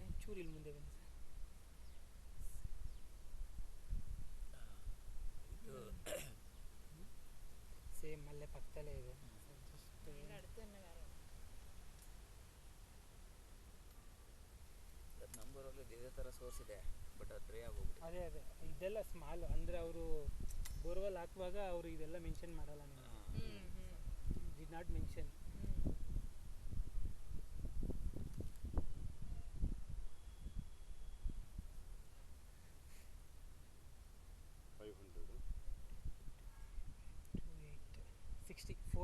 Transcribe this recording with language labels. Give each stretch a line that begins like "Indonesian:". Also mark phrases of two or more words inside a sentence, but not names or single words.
Kannada: ಚೂರು ಇಲ್ಲಿ ಮುಂದೆ ಬನ್ನಿ ಸರ್. ಸೇಮ್ ಅಲ್ಲೇ ಪಕ್ಕದಲ್ಲೇ ಇದೆ ಸರ್. ಜಸ್ಟ್
Malayalam: ഇതിന്റെ അടുത്ത് തന്നെ വേറെ ഉണ്ട്.
Kannada: ಅದು ನಂಬರಲ್ಲಿ ಇದೇ ಥರ ಸೋರ್ಸ್ ಇದೆ, ಬಟ್ ಅದು ಡ್ರೈ ಆಗೋಗ್ಬಿಟ್ಟು. ಅದೇ ಇದೆಲ್ಲ ಸ್ಮಾಲ್ ಅಂದರೆ ಅವರು ಬೋರ್ವೆಲ್ ಹಾಕುವಾಗ ಅವರು ಇದೆಲ್ಲ ಮೆನ್ಷನ್ ಮಾಡಲ್ಲ.
English: ನೀವು did not mention. $460.